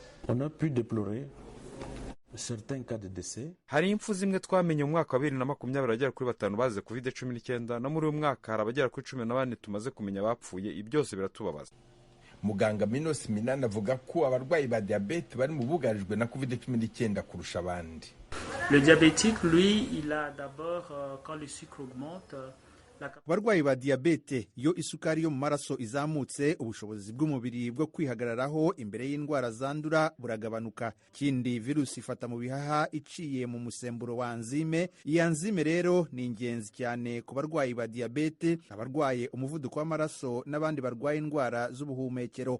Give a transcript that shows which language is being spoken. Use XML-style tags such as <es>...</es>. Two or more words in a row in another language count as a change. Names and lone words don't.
<rw>Hari impfu zimwe twamenye mu mwaka wa 2020 bagera kuri 5 bazize COVID-19, no muri uyu mwaka hari abagera kuri 14 tumaze kumenya bapfuye. Ibi byose biratubabaza. Muganga Minos Minana avuga ko abarwayi ba diabete bari mu bugarijwe na COVID-19 kurusha abandi.</rw> <fr>Le diabétique, lui, il a d'abord, quand le sucre augmente,</fr> <rw>Abarwayi ba diabete iyo isukari yo mu maraso izamutse, ubushobozi bw'umubiri bwo kwihagararaho imbere y'indwara zandura buragabanuka. Kindi virusi ifata mu bihaha iciye mu musemburo wa enzyme. Iyi enzyme rero ni ingenzi cyane ku barwayi ba diabete, abarwaye umuvuduko w'amaraso n'abandi barwaye indwara z'ubuhumekero.</rw>